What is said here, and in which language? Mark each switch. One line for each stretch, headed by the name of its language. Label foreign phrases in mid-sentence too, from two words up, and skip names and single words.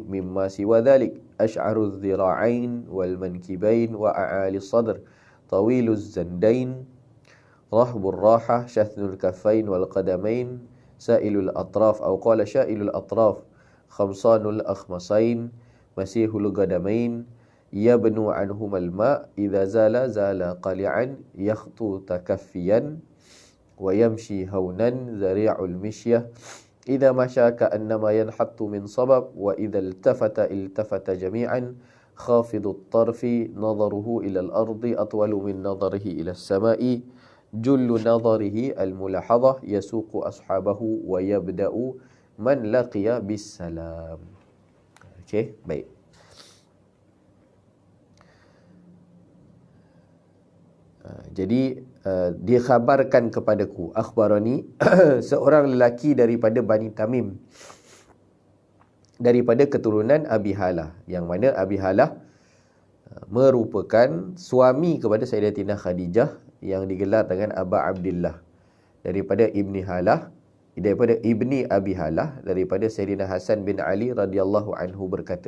Arabic: مما سوى ذلك أشعر الذراعين والمنكبين وأعالي الصدر طويل الزندين رحب الراحة شثن الكفين والقدمين سائل الأطراف أو قال شائل الأطراف خمصان الأخمصين مسيح القدمين ينبو عنهما الماء' إذا زال قلعا يخطو تكفيا ويمشي هونا ذريع المشية إذا مشى كأنما ينحط من صبب وإذا التفت جميعا خافض الطرف نظره إلى الأرض أطول من نظره إلى السماء جل نظره الملاحظة يسوق أصحابه ويبدأ من لقي بالسلام.
Malay: Okey, baik. Jadi dikhabarkan kepadaku akhbarani seorang lelaki daripada Bani Tamim daripada keturunan Abi Halah, yang mana Abi Halah merupakan suami kepada Sayyidatina Khadijah yang digelar dengan Aba Abdillah, daripada Ibni Halah, daripada Ibni Abi Halah, daripada Sayyidina Hasan bin Ali
Arabic: رضي الله عنه
Malay: berkata.